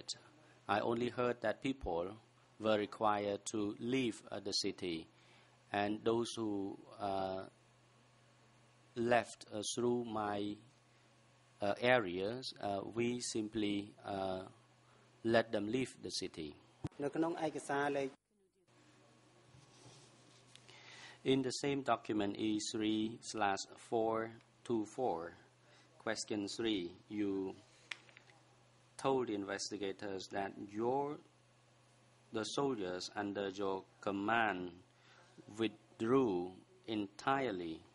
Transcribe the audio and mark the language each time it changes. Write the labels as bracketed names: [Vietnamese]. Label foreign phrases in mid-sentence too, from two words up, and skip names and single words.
[English] I only heard that people were required to leave the city, and those who left through my areas, we simply let them leave the city. [Khmer] នៅក្នុងឯកសារលេខ [English] In the same document E3/424, question 3, you told the investigators that the soldiers under your command withdrew entirely.